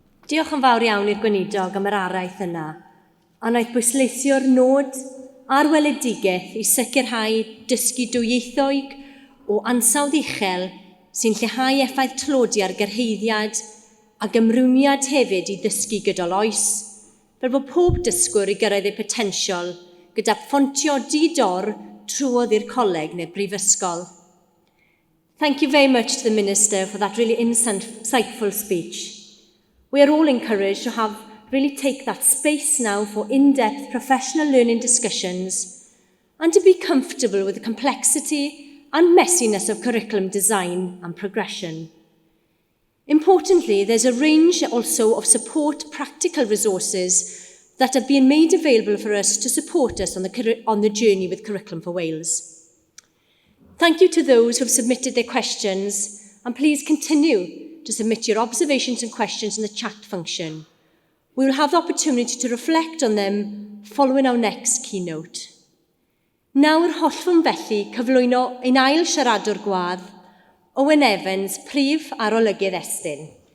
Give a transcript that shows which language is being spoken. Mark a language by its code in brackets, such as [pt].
[cy] Diolch yn fawr iawn i'r Gweinidog am yr araith yna, a wnaeth bwysleisio'r nod a'r weledigaeth i sicrhau dysgu dwyieithoeg o ansawdd uchel sy'n lleihau effaith tlodi ar gyrhaeddiad a gymrwymiad hefyd i ddysgu gydol oes, fel bod pob dysgwr i gyrraedd eu potensial gyda ffontio di-dor trwodd i'r coleg neu brifysgol. [en] Thank you very much to the Minister for that really insightful speech. We are all encouraged to really take that space now for in-depth professional learning discussions and to be comfortable with the complexity and messiness of curriculum design and progression. Importantly, there's a range also of support practical resources that have been made available for us to support us on the journey with Curriculum for Wales. Thank you to those who have submitted their questions, and please continue to submit your observations and questions in the chat function. We will have the opportunity to reflect on them following our next keynote. [cy] Nawr hollwn felly cyflwyno ein ail siaradwr gwadd, Owen Evans, Prif Arolygydd Estyn.